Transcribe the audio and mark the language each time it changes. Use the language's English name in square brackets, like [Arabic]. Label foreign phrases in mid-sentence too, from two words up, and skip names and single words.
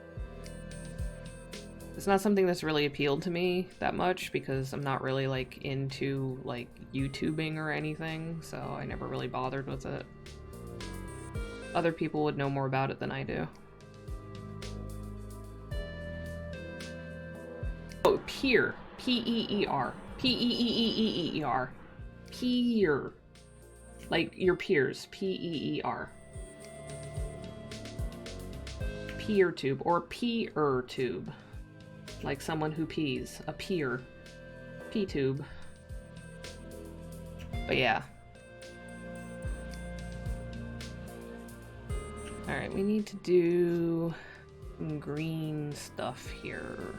[English] It's not something that's really appealed to me that much, because I'm not really, like, into, like, YouTubing or anything, so I never really bothered with it. Other people would know more about it than I do. Oh, Peer. P-E-E-R. P-E-E-E-E-E-R. Peer. Like, your peers. P-E-E-R. PeerTube, or PeerTube. Like someone who pees. A peer. P-tube. But yeah. Alright, we need to do some green stuff here.